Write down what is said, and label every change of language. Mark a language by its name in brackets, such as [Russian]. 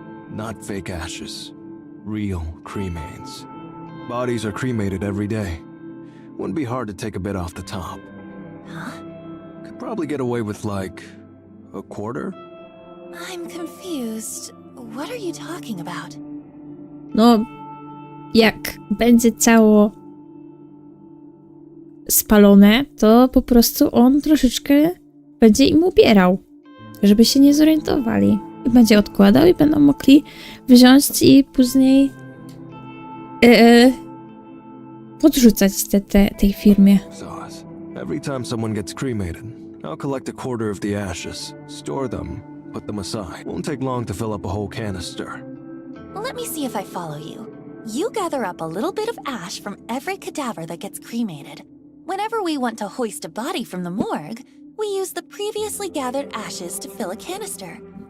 [English] Not fake ashes. Real cremains. Bodies are cremated every day. Wouldn't be hard to take a bit off the top. Huh? Could probably get away with like a quarter? I'm confused. What are you talking about? [Polish] No, jak będzie ciało spalone, to po prostu on troszeczkę będzie im ubierał, żeby się nie zorientowali. I będzie odkładał i będą mogli wziąć i później podrzucać tej firmie. [English] Sauce. Every time someone gets cremated, I'll collect a quarter of the ashes, store them, put them aside. Won't take long to fill up a whole canister. Let me see if I follow you. You gather up a little bit of ash from every cadaver that gets cremated. Whenever we want to hoist a body from the morgue, we use the previously gathered ashes to fill a canister.